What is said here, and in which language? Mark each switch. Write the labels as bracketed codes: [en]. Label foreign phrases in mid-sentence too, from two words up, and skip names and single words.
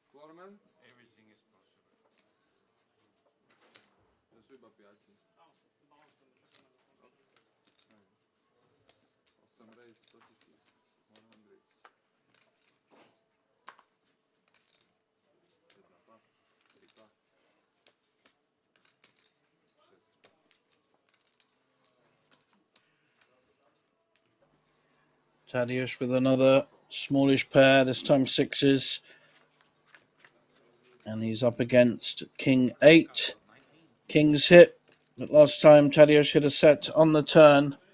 [en] tournament? Everything is possible. [sk] To sú iba 5. 8 race, 100 000. 1 pas, 3 pas. 6 pas. [en] Tadeusz with another smallish pair, this time sixes. And he's up against King 8. King's hit, but last time Tadeusz hit a set on the turn.